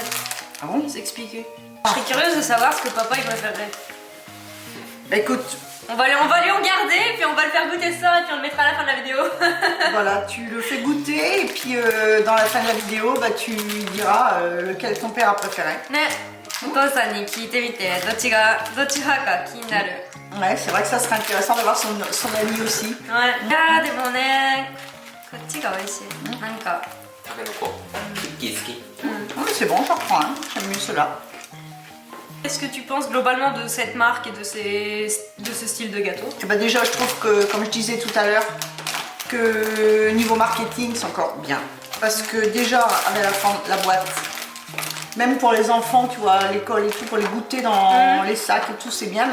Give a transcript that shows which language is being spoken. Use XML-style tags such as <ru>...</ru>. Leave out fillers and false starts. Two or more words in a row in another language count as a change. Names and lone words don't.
<fr>Ah bon? c'est expliqué. Je serais curieuse de savoir ce que papa il préférerait. Bah écoute, On va lui en garder, puis on va le faire goûter ça et puis on le mettra à la fin de la vidéo. voilà, tu le fais goûter et puis dans la fin de la vidéo, bah, tu diras lequel ton père a préféré.</fr> <ja>ね、お父さんに聞いてみてどっち派か気になる。</ja> <fr>Ouais, c'est vrai que ça serait intéressant d'avoir son ami aussi.</fr> <ja>はい。いやーでもね、こっちが美味しい。なんか。タケノコクッキー好き</ja> <fr>Oui, c'est bon, j'en reprends un. J'aime mieux ceux-là. Qu'est-ce que tu penses globalement de cette marque et de ce style de gâteau? Et bah déjà, je trouve que, comme je disais tout à l'heure, que niveau marketing, c'est encore bien. Parce que déjà, avec la boîte, même pour les enfants, tu vois, à l'école et tout, pour les goûter dans les sacs et tout, c'est bien.</fr>